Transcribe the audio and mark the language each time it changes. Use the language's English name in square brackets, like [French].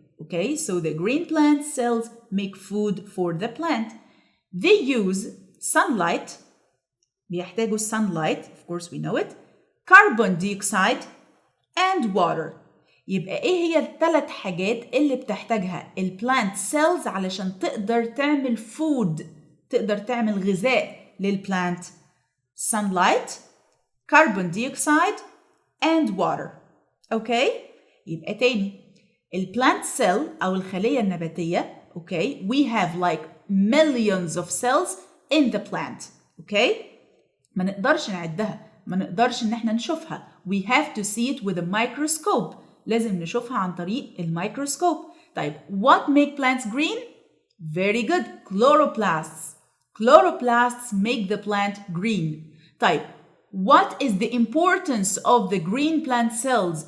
[English] Okay, so the green plant cells make food for the plant. They use sunlight. [Arabic] بيحتاجوا [English] sunlight, of course we know it. Carbon dioxide and water. [Arabic] يبقى ايه هي الثلاث حاجات اللي بتحتاجها البلانت سيلز علشان تقدر تعمل food، تقدر تعمل غذاء للبلانت؟ [English] sunlight, carbon dioxide and water. Okay? [Arabic] يبقى تاني البلانت سيل أو الخلية النباتية. [English] Okay? We have like millions of cells in the plant. [Arabic] Okay? ما نقدرش نعدها، ما نقدرش إن احنا نشوفها. [English] We have to see it with a microscope. [Arabic] لازم نشوفها عن طريق الميكروسكوب. [English] طيب what make plants green? Very good. Chloroplasts. Chloroplasts make the plant green. طيب what is the importance of the green plant cells?